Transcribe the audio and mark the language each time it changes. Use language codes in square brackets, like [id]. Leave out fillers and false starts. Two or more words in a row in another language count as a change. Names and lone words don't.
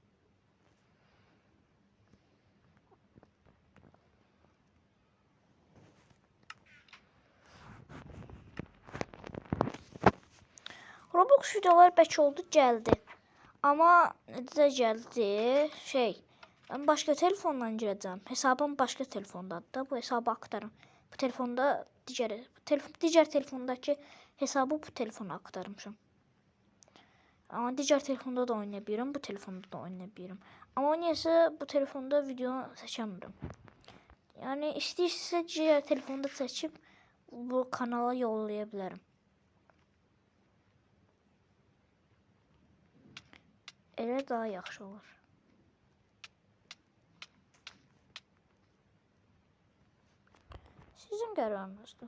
[az] Roblox videolar bəlkə oldu gəldi. Amma necə gəldi? [tr] Ben başka telefondan girəcəm. [az] Hesabım başka telefondadır da. [tr] Bu hesabı aktarım. [az] Bu telefonda digər telefondakı hesabı bu telefona aktarmışam. [tr] Ama digər telefonda da oynayabilirim, bu telefonda da oynayabilirim. Ama niyəsə bu telefonda video seçemiyorum. Yani [az] istəyirsə digər [tr] telefonda seçip bu kanala yollayabilirim. [az] Elə daha yaxşı olur. Sizin qərarınızdır.